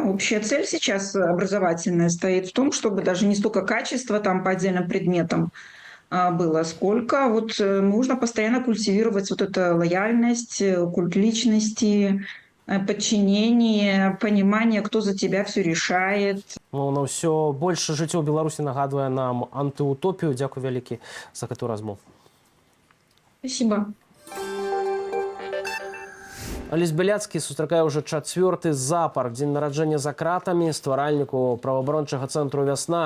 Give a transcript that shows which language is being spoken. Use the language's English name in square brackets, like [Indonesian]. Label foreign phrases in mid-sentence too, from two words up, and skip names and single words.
[Russian] Общая цель сейчас образовательная стоит в том, чтобы даже не столько качество там по отдельным предметам было, сколько вот нужно постоянно культивировать вот эту лояльность, культ личности, подчинение, понимание, кто за тебя все решает. [Belarusian] Ну, на ўсё больше жыццё ў Беларусі нагадвае нам антыутопію. Дзякуй вялікі за гэтую размову. [Russian] Спасибо. [Belarusian] Алесь Бяляцкі сустракае ўжо 4-й запар дзень нараджэння за кратамі стваральніку праваабарончага цэнтру «Вясна».